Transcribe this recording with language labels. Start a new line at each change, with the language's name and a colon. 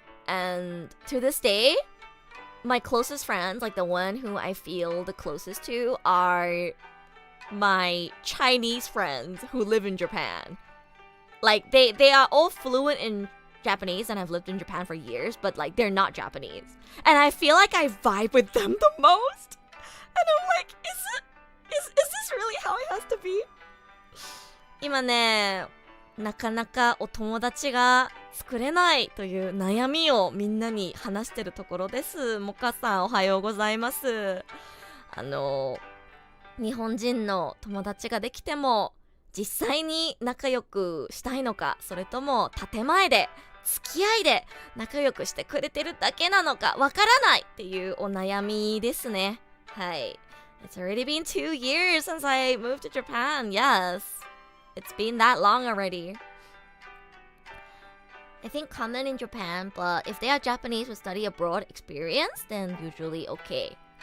English: And to this day, my closest friends, like the one who I feel the closest to, are my Chinese friends who live in Japan. Like, they are all fluent in Japanese and have lived in Japan for years, but like they're not Japanese. And I feel like I vibe with them the most. And I'm like, is this really how it has to be?
Japanese: 今ね、なかなかお友達が作れないという悩みをみんなに話してるところです。モカさんおはようございます。日本人の友達ができても実際に仲良くしたいのか、それとも建前で付き合いで仲良くしてくれてるだけなのかわからないっていうお悩みですね。はい。
English: It's already been 2 years since I moved to Japan. Yes. It's been that long already. I think common in Japan, but if they are Japanese with study abroad experience, then usually okay.